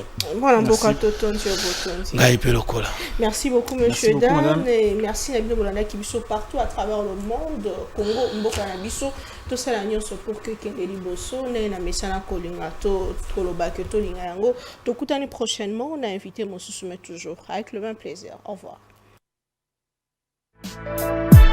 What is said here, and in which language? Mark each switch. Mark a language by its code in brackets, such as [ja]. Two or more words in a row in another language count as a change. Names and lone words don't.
[ln] Voilà mboka totonti obotonti. Ngai pe lokola. [fr] Merci beaucoup monsieur Dan et merci [ln] na bino bolanda ki biso [fr] partout à travers le monde [ln] Congo mboka na biso to sala nyonso [fr] pour que [ln] kende liboso na mesana kolinga to koloba ke to linga yango to kutani [fr] prochainement on a invité mon soumet toujours avec le même plaisir. Au revoir.